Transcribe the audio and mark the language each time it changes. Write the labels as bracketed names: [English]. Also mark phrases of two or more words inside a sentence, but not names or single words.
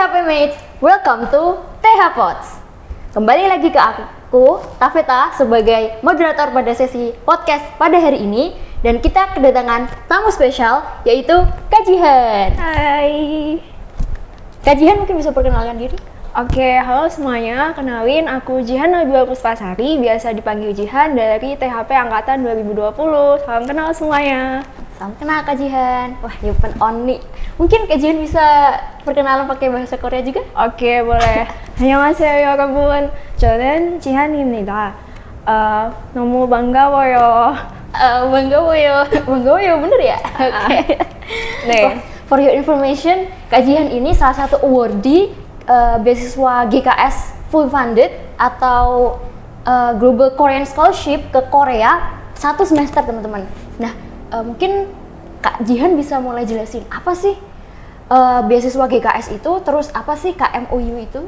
[English] mates, welcome to TH Pods. [Indonesian] Kembali lagi ke aku, Tafeta, sebagai moderator pada sesi podcast pada hari ini. Dan kita kedatangan tamu spesial, yaitu Kak Jihan. Hai. Kak Jihan mungkin bisa perkenalkan diri? Oke, halo semuanya. Kenalin, aku Jihan Nabila Puspasari, biasa dipanggil Jihan dari THP Angkatan 2020. Salam kenal semuanya. Salam kenal Kak Jihan. Wah, [Korean] 예쁜 언니. [Indonesian] Mungkin Kak Jihan bisa perkenalan pakai bahasa Korea juga? Oke, boleh. [Korean] 안녕하세요, 여러분. 저는 지한입니다. 너무 반가워요. [Indonesian] Banggawoyo, bener ya? Oke. Nih. [English] For your information, [Indonesian] Kak Jihan ini salah satu awardee beasiswa GKS [English] full funded [Indonesian] atau Global Korean Scholarship ke Korea 1 semester, teman-teman. Nah, mungkin Kak Jihan bisa mulai jelasin apa sih beasiswa GKS itu, terus apa sih KMOU itu?